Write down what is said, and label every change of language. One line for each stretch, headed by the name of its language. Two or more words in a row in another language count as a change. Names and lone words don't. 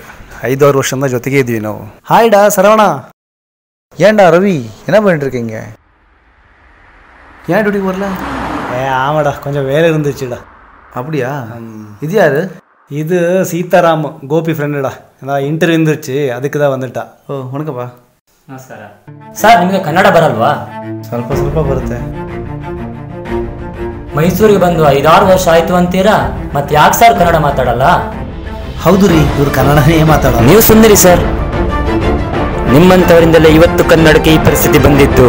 Kannada: 5-6 ವರ್ಷದಿಂದ ಜೊತೆಗೆ ಇದ್ವಿ ನಾವು. ಹಾಯ್ಡಾ ಸರವಣ.
Tamil: ஏன்டா ரவி என்ன பண்ணிட்டு இருக்கீங்க? ஏன் டியூட்டிக்கு வரல? ஆமாடா, கொஞ்சம் வேலை இருந்துச்சுடா. அப்படியா? இது யாரு? இது சீதாராம், கோபி ஃப்ரெண்டுடா. நான் இன்டர்வியூ இருந்துச்சு, அதுக்கு தான் வந்துட்டா.
Kannada: ಓ ವಣಕಪ್ಪ. ನಮಸ್ಕಾರ ಸರ್. ನಿಮಗೆ ಕನ್ನಡ ಬರಲ್ವಾ? ಸ್ವಲ್ಪ ಬರುತ್ತೆ. ಮೈಸೂರಿಗೆ ಬಂದು 5-6 ವರ್ಷ ಆಯ್ತು ಅಂತೀರಾ, ಮತ್ತೆ ಯಾಕೆ ಸರ್ ಕನ್ನಡ ಮಾತಾಡಲ್ಲ? ಹೌದು ರೀ, ಇವ್ರು ಕನ್ನಡನೇ ಮಾತಾಡೋದು. ನೀವು ಸುಂದರಿ ಸರ್, ನಿಮ್ಮಂತವರಿಂದಲೇ ಇವತ್ತು ಕನ್ನಡಕ್ಕೆ ಈ ಪರಿಸ್ಥಿತಿ ಬಂದಿತ್ತು.